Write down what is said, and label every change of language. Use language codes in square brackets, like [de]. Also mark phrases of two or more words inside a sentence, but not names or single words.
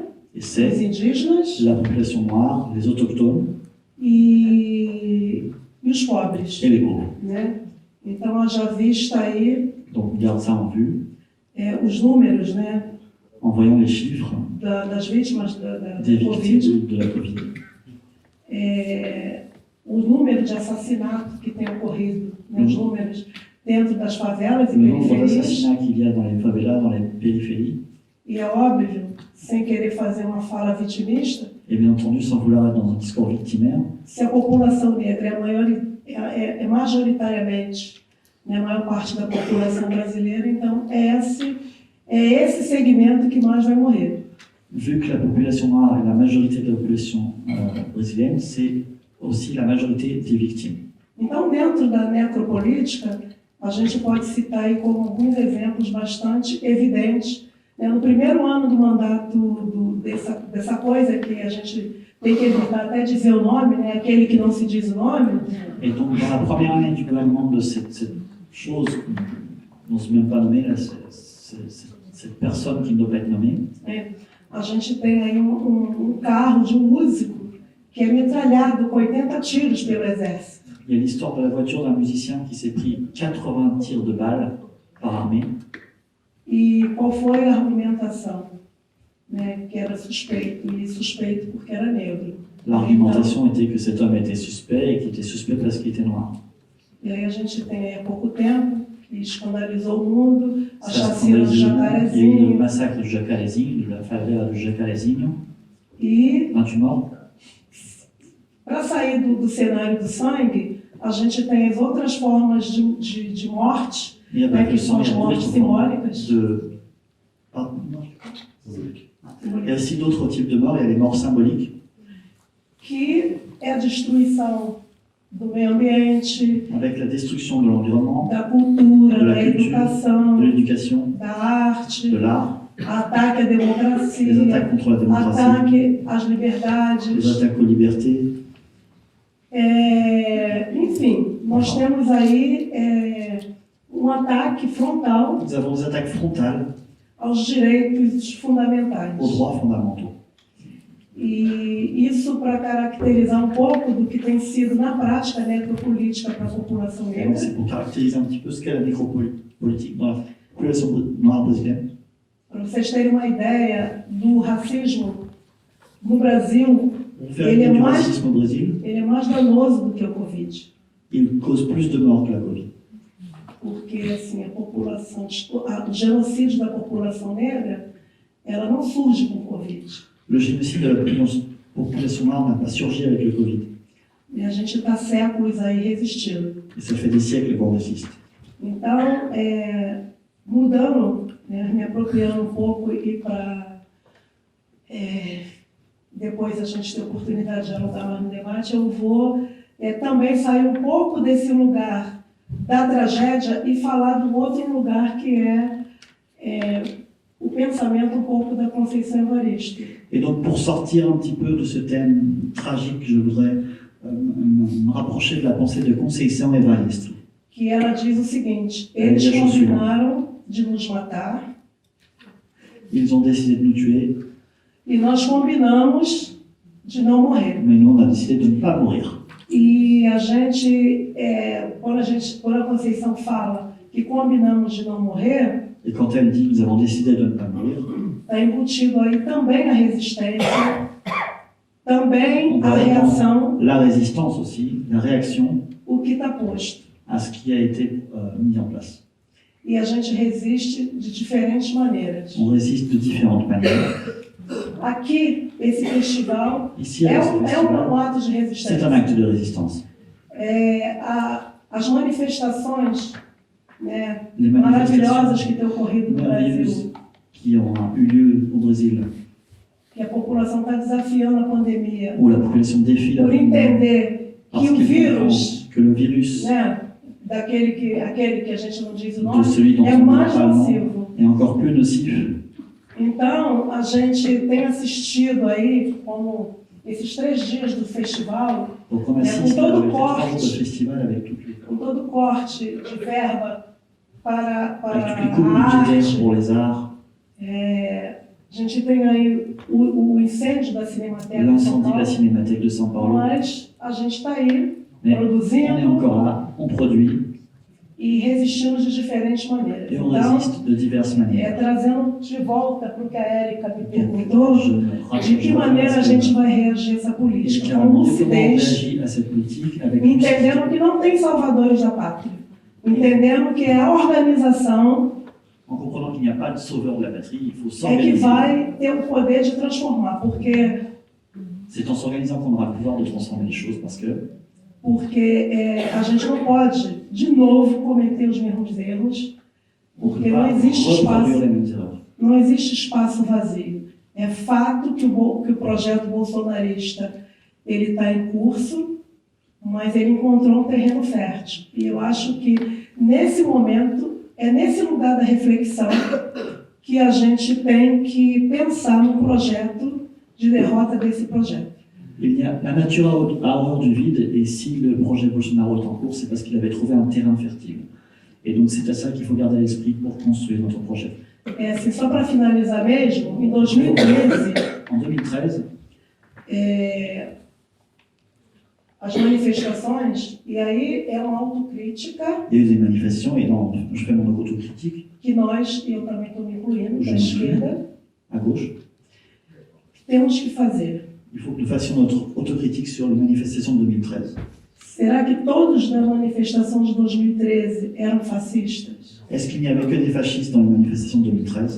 [fr] Et [pt] os [fr] c'est [pt] indígenas [fr] la population noire, les autochtones [pt] e os pobres, [fr] et les pauvres. [pt] né? Então, haja vista aí [fr] Donc on garde ça en vue, [pt] os números, né, [fr] en voyant les chiffres [pt] das vítimas da [fr] des Covid, victimes de la Covid. [pt] O número de assassinatos que tem ocorrido, né, os números dentro das favelas e [fr] Le nombre [pt] periferias, [fr] d'assassinats qu'il y a dans les favelas, dans les périphéries, [pt] e é óbvio, sem querer fazer uma fala vitimista, [fr] et bien entendu sans vouloir être dans un discours victimaire, [pt] se a população negra é majoritariamente, né, a maior parte da população brasileira, então é esse segmento que mais vai morrer. [fr] vu que la population noire est la majorité de la population brésilienne, c'est aussi la majorité des victimes. [pt] Então, dentro da necropolítica, a gente pode citar aí como alguns exemplos bastante evidentes. Né? No primeiro ano do mandato dessa coisa que a gente tem que evitar até dizer o nome, né? Aquele que não se diz o nome. [fr] Et donc, dans la première année du gouvernement de cette chose qu'on n'ose même pas nommer, là, cette personne qui ne doit pas être nommée, [pt] A gente tem aí carro de músico que é metralhado com 80 tiros pelo exército. [fr] il y a l'histoire de la voiture d'un musicien qui s'est pris 80 tirs de balles par armée. [pt] E qual foi a argumentação? Né? Que era suspeito porque era negro. [fr] L'argumentation était que cet homme était suspect et qu'il était suspect parce qu'il était noir. [pt] E aí a gente tem aí há pouco tempo, que escandalizou o mundo, a [fr] Ça a [pt] chacina do [fr] scandalisé. Il y a eu le Jacarezinho, massacre du Jacarezinho, de la favela du Jacarezinho, [pt] e [fr] 28 morts. [pt] para sair do cenário do sangue, a gente tem as outras formas de morte, [fr] Il y a [pt] né, [fr] pas que [pt] que [fr] le [pt] são [fr] sang, il [pt] as [fr] y a [pt] mortes [fr] d'autres [pt] simbólicas. [fr] de... Pardon, non. Il y a aussi d'autres types de morts, il y a les morts symboliques, [pt] Que é a destruição do meio ambiente, [fr] avec la destruction de l'environnement, [pt] da cultura, [fr] de la [pt] da [fr] culture, [pt] educação, [fr] de l'éducation, [pt] da arte, [fr] de l'art, [pt] ataque à [fr] les [pt] democracia, [fr] attaques contre la démocratie, [pt] ataque às [fr] les [pt] liberdades. [fr] attaques aux libertés. [pt] Enfim, nós temos aí ataque frontal [fr] Nous avons des attaques frontales [pt] aos direitos fundamentais. [fr] aux droits fondamentaux. [pt] E isso para caracterizar um pouco do que tem sido na prática a necropolítica para a população [fr] Et donc, [pt] negra. [fr] c'est pour caractériser un petit peu ce qu'est la nécropolitique dans la population noire brésilienne. [pt] Para vocês terem uma ideia do racismo no Brasil, [fr] On fait une du racisme au Brésil, [pt] ele é mais danoso do que o Covid. [fr] il cause plus de morts que la Covid. [pt] porque assim, a população, o genocídio da população negra, ela não surge com o Covid. [fr] Le génocide de la population noire n'a pas surgi avec le Covid. [pt] E a gente está séculos aí resistindo. [fr] Et ça fait des siècles qu'on résiste. [pt] Então, mudando, né, me apropriando um pouco e para depois a gente ter oportunidade de dialogar mais no debate, eu vou também sair um pouco desse lugar da tragédia e falar do outro lugar que é o pensamento um pouco da Conceição Evaristo. [fr] Et donc, pour sortir un petit peu de ce thème tragique, je voudrais me rapprocher de la pensée de Conceição Evaristo. [pt] Que ela diz o seguinte: eles combinaram de nos matar. [fr] Ils ont décidé de nous tuer. [pt] E nós combinamos de não morrer. [fr] Mais nous, on a décidé de ne pas mourir. [pt] E a gente, quando a Conceição fala que combinamos de não morrer, [fr] Et quand elle dit nous avons décidé de ne pas mourir, [pt] está embutido aí também a resistência, também [fr] on [pt] a [fr] va [pt] reação, [fr] entendre la résistance aussi, la réaction [pt] o que está posto. [fr] à ce qui a été mis en place. [pt] E a gente resiste de diferentes maneiras. [fr] On résiste de différentes manières. [pt] Aqui, esse festival [fr] Ici, [pt] é [fr] avec ce [pt] um [fr] festival, [pt] ato de [fr] c'est un [pt] resistência. [fr] acte de résistance. [pt] As manifestações, né, [fr] Les [pt] maravilhosas [fr] manifestations [pt] que têm ocorrido no [fr] merveilleuses [pt] Brasil, [fr] qui ont eu lieu au Brésil, [pt] que a população está desafiando a pandemia, [fr] où la population défie la [pt] por [fr] pandémie, [pt] entender [fr] parce [pt] que o [fr] qu'elle [pt] vírus, [fr] comprend que le virus [pt] né, aquele que a gente não diz o [fr] de [pt] nome, [fr] celui dont [pt] é [fr] on ne [pt] mais [fr] parle pas [pt] nocivo. [fr] est encore plus nocif. [pt] Então, a gente tem assistido aí, como esses 3 dias do festival, [fr] Donc on [pt] com [fr] assiste [pt] todo [fr] avec les 3 [pt] corte, [fr] jours de festival avec toutes les, [pt] com todo corte de verba para [fr] avec toutes les [pt] a [fr] coupes budgétaires [pt] arte. [fr] pour les arts, [pt] A gente tem aí o incêndio da Cinemateca de São [fr] l'incendie de la [pt] Paulo, [fr] Cinémathèque de São Paulo. [pt] mas a gente está aí [fr] Mais on est [pt] produzindo [fr] encore là, on produit [pt] e resistindo de diferentes maneiras. [fr] et on [pt] Então, [fr] résiste de diverses manières. [pt] trazendo de volta para o que a Érica me [fr] Donc, [pt] perguntou, [fr] je me [pt] de [fr] rapproche [pt] que maneira a gente vai reagir a essa política, com lucidez, [fr] réagit à cette politique avec [pt] entendendo que não tem salvadores da pátria, entendendo que é a organização [fr] en comprenant qu'il n'y a pas de sauveur de la patrie, il faut [pt] que [fr] s'organiser. [pt] vai ter o poder de transformar, porque [fr] C'est en s'organisant qu'on aura le pouvoir de transformer les choses parce que [pt] a gente não pode, de novo, cometer os mesmos erros, [fr] on [pt] porque [fr] ne peut [pt] não [fr] pas [pt] existe [fr] reproduire [pt] espaço, [fr] les mêmes erreurs. [pt] não existe espaço vazio. É fato que o projeto bolsonarista ele está em curso, mas ele encontrou um terreno fértil. E eu acho que, nesse momento, é nesse lugar da reflexão que a gente tem que pensar no projeto de derrota desse projeto. [fr] La nature a horreur du vide, et si le projet Bolsonaro est en cours, c'est parce qu'il avait trouvé un terrain fertile. Et donc c'est à ça qu'il faut garder à l'esprit pour construire notre projet. [pt] Assim, só para finalizar mesmo, em 2013, [fr] En 2013, [pt] as manifestações, e aí é uma autocrítica [fr] il y a eu des manifestations, et là, je fais mon autocritique [pt] que nós, e eu também estou me incluindo, da [fr] Je me [pt] esquerda, [fr] à gauche. [pt] temos que fazer. [fr] Il faut que nous fassions notre autocritique sur les manifestations de 2013. [pt] Será que todos na manifestação de 2013 eram fascistas? [fr] Est-ce qu'il n'y avait que des fascistes dans les manifestations de 2013?